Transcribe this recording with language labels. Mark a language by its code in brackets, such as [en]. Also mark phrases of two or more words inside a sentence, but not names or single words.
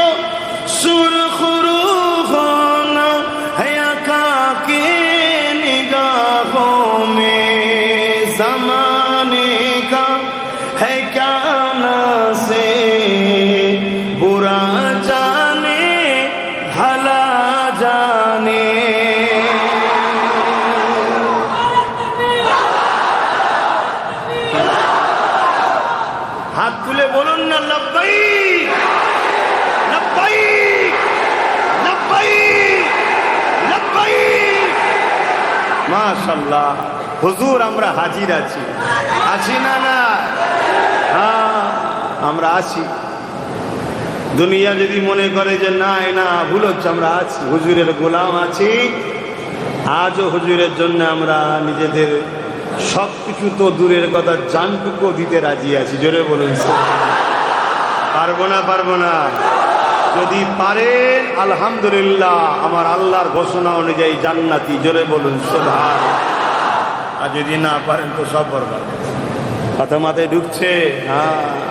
[ur] سرخرو ہونا ہے عقا کے نگاہوں میں زمانے کا ہے کیا سے برا جانے بھلا جانے ہاتھ تلے بولن نا لبیک [ar] لبیک لبیک لبیک [bn] মাশাআল্লাহ হুজুর আমরা হাজির আছি আছি না না হ্যাঁ আমরা আছি দুনিয়া যদি মনে করে যে না না ভুল হচ্ছে আমরা আছি হুজুরের গোলাম আছি আজও হুজুরের জন্য আমরা নিজেদের সবকিছু তো দূরের কথা জানটুকু দিতে রাজি আছি জোরে বলুন পারবো না যদি পারেন আলহামদুলিল্লাহ আমার আল্লাহর ঘোষণা অনুযায়ী জান্নাতি জোরে বলুন সুবহান আর যদি না পারেন তো সব বরবাদ কথা মাথায় ঢুকছে হ্যাঁ